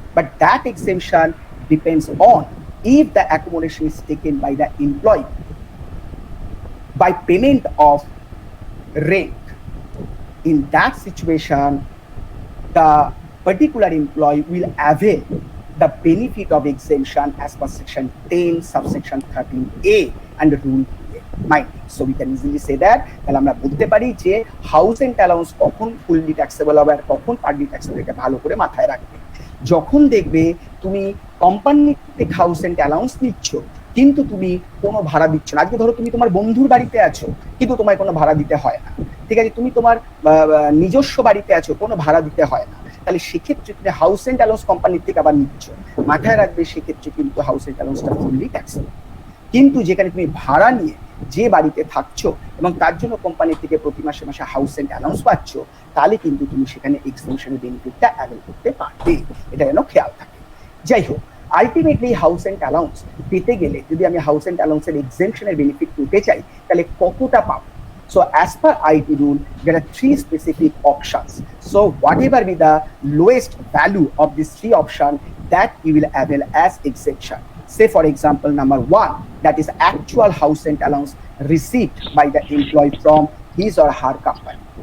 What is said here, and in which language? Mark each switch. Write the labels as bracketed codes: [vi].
[en] But that exemption depends on if the accommodation is taken by the employee by payment of rent. In that situation, the particular employee will avail the benefit of exemption as per section 10 subsection 13A and rule A. Mind. So we can easily say that [bn] তাহলে আমরা বলতে পারি যে house and allowance কখন fully taxable হবে আর কখন partly taxable, এটা ভালো করে মাথায় রাখবে। যখন দেখবে তুমি কোম্পানি থেকে হাউস এন্ড অ্যালাউন্স নিচ্ছ কিন্তু তুমি কোনো ভাড়া দিচ্ছ না, আজকে ধরো তুমি তোমার বন্ধুর বাড়িতে আছো কিন্তু তোমায় কোনো ভাড়া দিতে হয় না, ঠিক আছে, তুমি তোমার নিজস্ব বাড়িতে আছো, কোনো ভাড়া দিতে হয় না, তাহলে সেক্ষেত্রে তুমি হাউস এন্ড অ্যালাউন্স কোম্পানির থেকে আবার নিচ্ছ, মাথায় রাখবে সেক্ষেত্রে কিন্তু হাউস এন্ড অ্যালাউন্সটা ফুললি ট্যাক্সেবল। কিন্তু যেখানে তুমি ভাড়া নিয়ে যে বাড়িতে থাকছো এবং তার জন্য কোম্পানি থেকে প্রতি মাসে মাসে হাউস এন্ড অ্যালাউন্স পাচ্ছ, তাহলে কিন্তু তুমি সেখানে এক্সটেনশনের বেনিফিটটা অ্যাভেল করতে পারবে, এটা যেন খেয়াল থাকে। যাই হোক, আলটিমেটলি হাউস এন্ড অ্যালাউন্স পেতে গেলে যদি আমি হাউস এন্ড অ্যালাউন্সের এক্সেমশনের বেনিফিট পেতে চাই তাহলে কতটা পাবো? [en] So as per IT rule, there are three specific options. So whatever be the lowest value of these three options, that you will avail as exemption. Say for example, number one, that is actual house rent allowance received by the employee from his or her company.